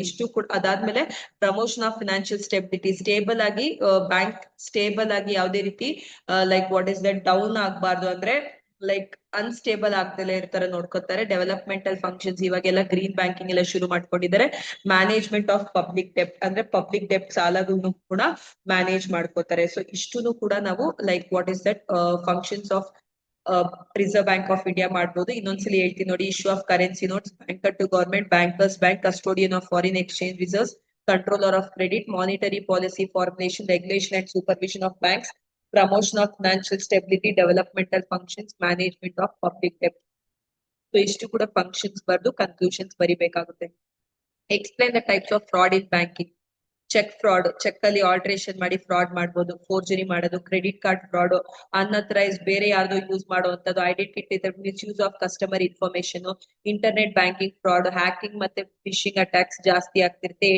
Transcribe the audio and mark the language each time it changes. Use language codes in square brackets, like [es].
[kn] ಇಷ್ಟು ಕೂಡ ಅದಾದ್ಮೇಲೆ promotion of financial stability, stable ಆಗಿ ಬ್ಯಾಂಕ್ ಸ್ಟೇಬಲ್ ಆಗಿ ಯಾವುದೇ ರೀತಿ like what is that down ಆಗ್ಬಾರ್ದು, ಅಂದ್ರೆ ಲೈಕ್ ಅನ್ಸ್ಟೇಬಲ್ ಆಗ್ದಲೇ ಇರ್ತಾರೆ ನೋಡ್ಕೋತಾರೆ. ಡೆವಲಪ್ಮೆಂಟಲ್ ಫಂಕ್ಷನ್ಸ್, ಇವಾಗೆಲ್ಲ ಗ್ರೀನ್ ಬ್ಯಾಂಕಿಂಗ್ ಎಲ್ಲ ಶುರು ಮಾಡ್ಕೊಂಡಿದ್ದಾರೆ. ಮ್ಯಾನೇಜ್ಮೆಂಟ್ ಆಫ್ ಪಬ್ಲಿಕ್ ಡೆಪ್ಟ್, ಅಂದ್ರೆ ಪಬ್ಲಿಕ್ ಡೆಪ್ಟ್ ಸಾಲಗಳನ್ನು ಕೂಡ ಮ್ಯಾನೇಜ್ ಮಾಡ್ಕೋತಾರೆ. ಸೊ ಇಷ್ಟುನು ಕೂಡ ನಾವು like what is that functions of reserve bank of India ಮಾಡ್ಬೋದು. ಇನ್ನೊಂದ್ಸಲಿ ಹೇಳ್ತೀನಿ ನೋಡಿ. [en] Issue of currency notes, banker to government, bankers bank, custodian of foreign exchange reserves, controller of credit, monetary policy formulation, regulation and supervision of banks, promotion of financial stability, developmental functions, management of public debt. [kn] So ಇಷ್ಟು ಕೂಡ functions ಬರ್ದು conclusions ಬರಿಬೇಕಾಗುತ್ತೆ. [en] Explain the types of fraud in banking. [kn] Check fraud, check ಅಲ್ಲಿ alteration ಮಾಡಿ fraud ಮಾಡಬಹುದು, forgery ಮಾಡೋದು. Credit card fraud, ಅನ್ಅಥರೈಸ್ ಬೇರೆ ಯಾರ್ದೋ use ಮಾಡುವಂತದ್ದು. [en] Identity misuse of customer information. Internet banking fraud, hacking ಮತ್ತೆ phishing attacks [kn] ಜಾಸ್ತಿ ಆಗ್ತಿರುತ್ತೆ.